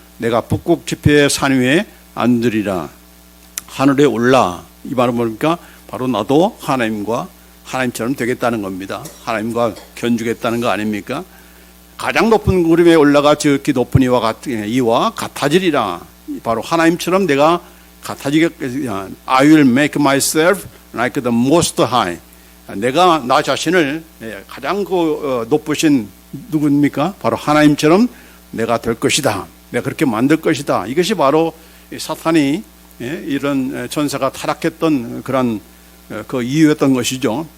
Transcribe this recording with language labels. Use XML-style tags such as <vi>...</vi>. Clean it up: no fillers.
<ko>내가 북극 지폐의 산 위에 앉으리라. 하늘에 올라 이 말은 뭡니까? 바로 나도 하나님처럼 되겠다는 겁니다. 하나님과 견주겠다는 거 아닙니까? 가장 높은 구름에 올라가 지극히 높은 이와 같아지리라. 바로 하나님처럼 내가 같아지겠다.</ko> <en>I will make myself like the most high.</en> <ko>내가 나 자신을 가장 높으신 누구입니까? 바로 하나님처럼 내가 될 것이다. 내가 그렇게 만들 것이다. 이것이 바로 사탄이 이런 천사가 타락했던 그런 그 이유였던 것이죠.</ko>